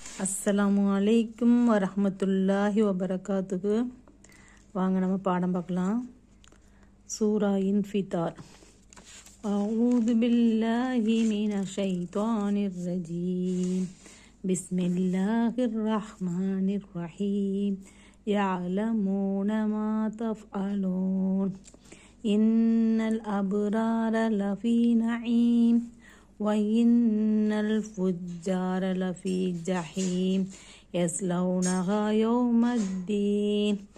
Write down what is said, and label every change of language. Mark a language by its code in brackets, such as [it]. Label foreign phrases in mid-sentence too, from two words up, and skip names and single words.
[ar] السلام عليكم ورحمة الله وبركاته. [ta] வாங்க நம்ம பாடம் பார்க்கலாம். சூரா இன்ஃபிதார். [ar] أعوذ بالله من الشيطان الرجيم. بسم الله الرحمن الرحيم. يعلمون ما تفعلون إن الأبرار لفي نعيم وإن الفجار لفي جحيم يصلونها يوم الدين